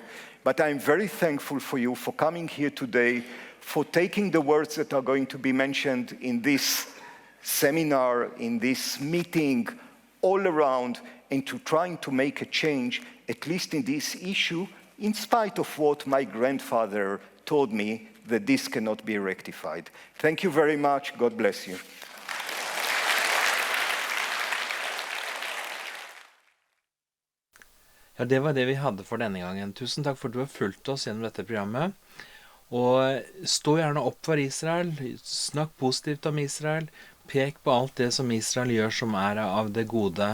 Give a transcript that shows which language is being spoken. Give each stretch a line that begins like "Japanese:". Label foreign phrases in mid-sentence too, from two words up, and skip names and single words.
English: But I'm very thankful for you for coming here today, for taking the words that are going to be mentioned in this seminar, in this meeting, all around, and to trying to make a change, at least in this issue, in spite of what my grandfather told me, that this cannot be rectified. Thank you very much. God bless you.
Norwegian: Ja, det var det vi hadde for denne gangen. Tusen takk for at du har fulgt oss gjennom dette programmet. Og stå gjerne opp for Israel. Snakk positivt om Israel. Pek på alt det som Israel gjør som er av det gode.